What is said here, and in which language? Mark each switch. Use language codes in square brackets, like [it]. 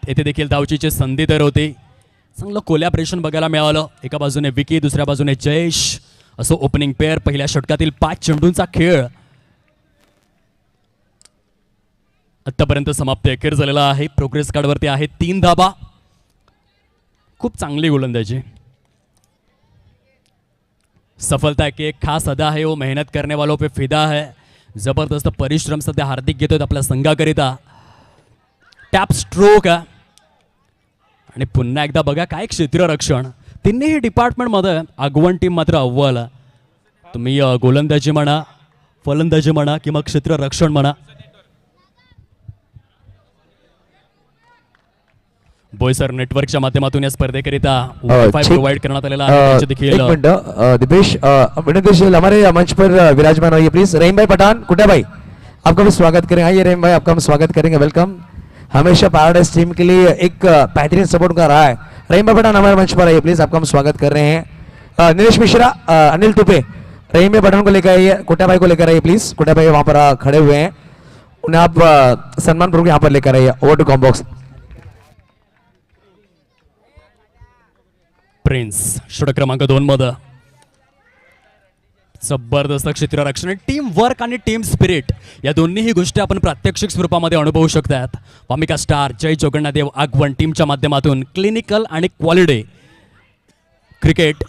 [mr] येथे देखील धावचीची संधी तर होती. चांगलं कोलॅबरेशन बघायला मिळालं. एका बाजूने विकी, दुसऱ्या बाजूने जयेश, असं ओपनिंग पेअर. पहिल्या षटकातील 5 चेंडूंचा खेळ आतापर्यंत समाप्त एकेर झालेला आहे. प्रोग्रेस कार्डवरती आहे 3 धावा. खूप चांगली गोलंदाजी. [hi] सफलता की एक खास अदा है, वो मेहनत करने वालों पे फिदा है. [mr] जबरदस्त परिश्रम सध्या हार्दिक घेतोय आपल्या संघाकरिता. टॅप स्ट्रोक आणि पुन्हा एकदा बघा काय क्षेत्ररक्षण. तिन्ही डिपार्टमेंटमध्ये आगवण टीम मात्र अव्वल. तुम्ही गोलंदाजी म्हणा, फलंदाजी म्हणा किंवा क्षेत्ररक्षण म्हणा. बोईसर नेटवर्कच्या माध्यमातून या स्पर्धेकरिता वायफाय प्रोवाइड करण्यात आलेला आहे. देखील [hi] एक मिनट दिपेश हमारे मंच पर विराजमान होइए प्लीज. रहीम भाई पठान, कुटिया भाई, आपका भी स्वागत करेंगे. आइए रहीम भाई, आपका हम स्वागत करेंगे. वेलकम. हमेशा पैराडाइज टीम के लिए एक बेहतरीन सपोर्ट कर रहा है. रहीम भाई पठान हमारे मंच पर आइए प्लीज, आपका हम स्वागत कर रहे हैं. निलेश मिश्रा, अनिल तुपे, रहीम भाई पठान को लेकर आइए. कुटिया भाई को लेकर आइए प्लीज. कुटिया भाई वहां पर खड़े हुए हैं, उन्हें आप सम्मान पूर्वक यहाँ पर लेकर आइए. [en] Over to comm box. [mr] प्रिन्स षटक क्रमांक 2 मध्ये. जबरदस्त क्षेत्ररक्षण, टीम वर्क आणि टीम स्पिरिट या दोन्हीही गोष्टी आपण प्रात्यक्षिक स्वरूपामध्ये अनुभवू शकतात. वामिका स्टार, जय जोगण्णादेव आगवण टीमच्या माध्यमातून क्लिनिकल आणि क्वालिटी क्रिकेट.